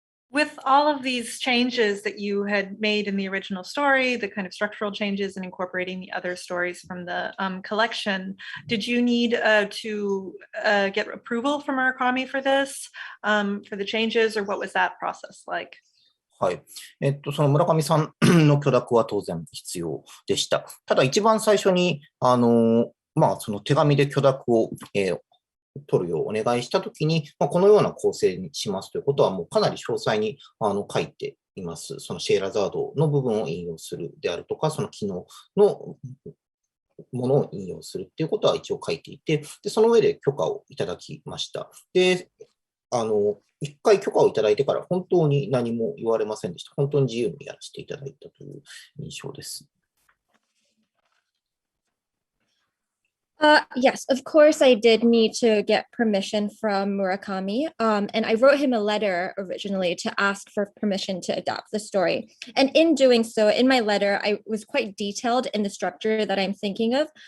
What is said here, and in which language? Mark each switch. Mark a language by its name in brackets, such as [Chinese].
[English] With all of these changes that you had made in the original story, the kind of structural changes and incorporating the other stories from the collection, did you need to get approval from Murakami for this, for the changes, or what was that process like? [Japanese] はい。その村上さんの許諾は当然必要でした。ただ一番最初に、その手紙で許諾を、取るようお願いしたときに、このような構成にしますということはもうかなり詳細に書いています。そのシェーラザードの部分を引用するであるとか、その機能のものを引用するっていうことは一応書いていて、でその上で許可をいただきました。で、一回許可をいただいてから本当に何も言われませんでした。本当に自由にやらせていただいたという印象です。 [English] Yes, of course I did need to get permission from Murakami. And I wrote him a letter originally to ask for permission to adapt the story. And in doing so, in my letter, I was quite detailed in the structure that I'm thinking of.